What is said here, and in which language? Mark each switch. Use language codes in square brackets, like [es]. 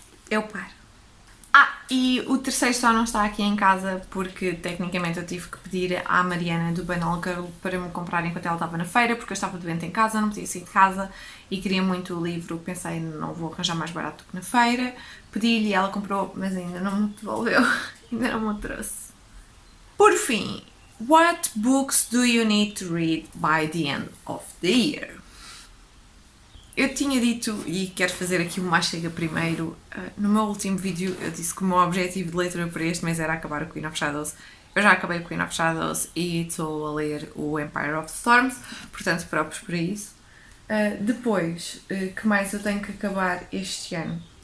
[pt] Eu paro. E o terceiro só não está aqui em casa porque tecnicamente eu tive que pedir à Mariana do Banal Girl para me comprar enquanto ela estava na feira, porque eu estava doente em casa, não podia sair de casa e queria muito o livro. Pensei, não vou arranjar mais barato do que na feira. Pedi-lhe e ela comprou, mas ainda não me devolveu, ainda não me trouxe. Por fim, [en] what books do you need to read by the end of the year? [pt] Eu tinha dito, e quero fazer aqui uma chega primeiro, no meu último vídeo eu disse que o meu objetivo de leitura para este mês era acabar o Queen of Shadows. Eu já acabei o Queen of Shadows e estou a ler o Empire of Storms, portanto próprios para isso. Depois, que mais eu tenho que acabar este ano?